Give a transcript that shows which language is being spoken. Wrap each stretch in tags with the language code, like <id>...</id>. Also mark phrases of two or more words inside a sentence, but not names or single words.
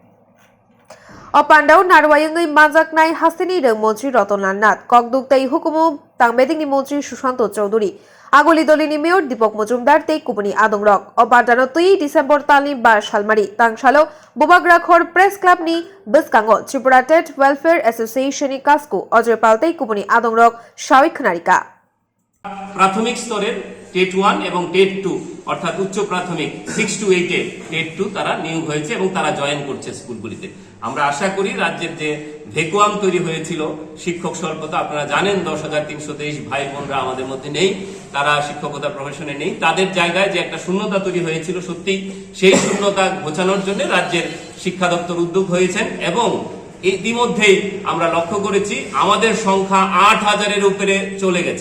<trp>Pandau Narwayangai Manjaknai Hasini rang Mantri Rotnanath Kokduktai Hukumu Tangbedingni Mantri Sushanto Chaudhuri Agoli Dolini Mayor Deepak Mujumdar Tei Kupuni Adongrok Pandano 2 December Tali Bar Shalmari Tangshalo Bwkhaktwi Press Club ni Bwkhaktwi Tripura Tet Welfare Association ni Kasku Ojrepal Tei Kupuni Adongrok Sakwlaijakha</trp> <bn>প্রাথমিক স্তরের টেট 1 এবং টেট 2 অর্থাৎ উচ্চ প্রাথমিক 6 to 8 এ টেট 2 তারা নিয়োগ হয়েছে এবং তারা জয়েন করছে স্কুলগুলিতে। আমরা আশা করি রাজ্যের যে ভ্যাকুয়াম তৈরি হয়েছিল শিক্ষক স্বল্পতা, আপনারা জানেন 10,323 ভাই বোনরা আমাদের মধ্যে নেই, তারা শিক্ষকতা প্রফেশনে নেই, তাদের জায়গায় যে একটা শূন্যতা তৈরি হয়েছিল সত্যি সেই শূন্যতা ঘোচানোর জন্য রাজ্যের শিক্ষা দপ্তর উদ্যোগ হয়েছেন এবং ইতিমধ্যেই আমরা লক্ষ্য করেছি আমাদের সংখ্যা 8,000-এর উপরে চলে গেছে।</bn>